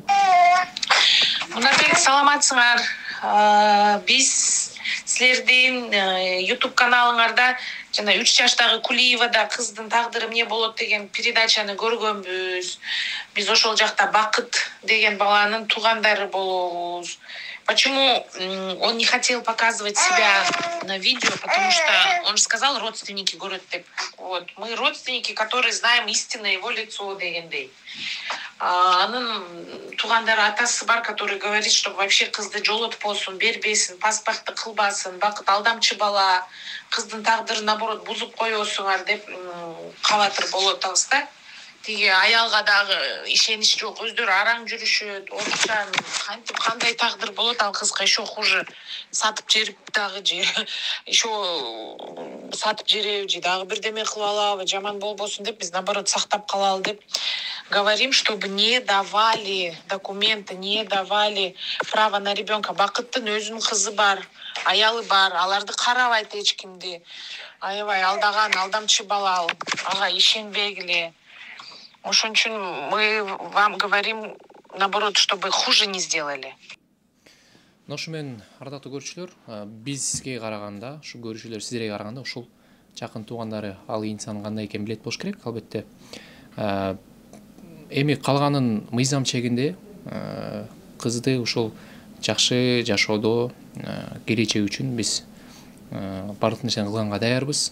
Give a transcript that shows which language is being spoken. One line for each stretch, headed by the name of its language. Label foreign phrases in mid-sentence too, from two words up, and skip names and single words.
Kyrgyz: Мунарбек, саламатсыңар. Биз силердин YouTube каналыңарда жана 3 жаштагы Кулиевада кыздын тагдыры эмне болот деген передачаны көргөнбүз. Биз ошол жакта Бакыт деген баланын туугандары болобуз.
Russian: Почему он не хотел показывать себя на видео? Потому что он же сказал, родственники говорят, вот, мы родственники, которые знаем истинное его лицо дегендей.
Kyrgyz: Анын туугандары атасы бар,
Russian: который говорит, чтобы вообще
Kyrgyz: кызды жолотпосун, бербесин, паспортты кылбасын, Бакыт алдамчы бала, кыздын тагдырын наоборот бузуп коесуңар деп кабатыр болот да. Тиги аялга дагы ишенич жок, өздөрү араң жүрүшөт, орусча кантип кандай тагдыр болот, ал кызга
Russian: еще хуже
Kyrgyz: сатып жибип дагы же еще сатып жибип же дагы бирдеме кылып алабы, жаман болбосун деп биз наоборот сактап калалы деп
Russian: говорим, чтобы не давали документы, не давали право на ребенка.
Kyrgyz: Бакыттын өзүнүн кызы бар, аялы бар, аларды карабайт эч кимди. Аябай алдаган, алдамчы бала ал, ага ишенбегиле. Ошон үчүн
Russian: мы вам говорим, наоборот, чтобы хуже не сделали.
Kyrgyz: Ошо менен ардактуу көрүүчүлөр, бизге караганда, ушу көрүүчүлөр сиздерге караганда ушул жакын туугандары ал инсан кандай экенин билет болуш керек. Албетте эми калганын мыйзам чегинде кызды ушул жакшы жашоодо келечеги үчүн биз бардык нерсени кылганга даярбыз.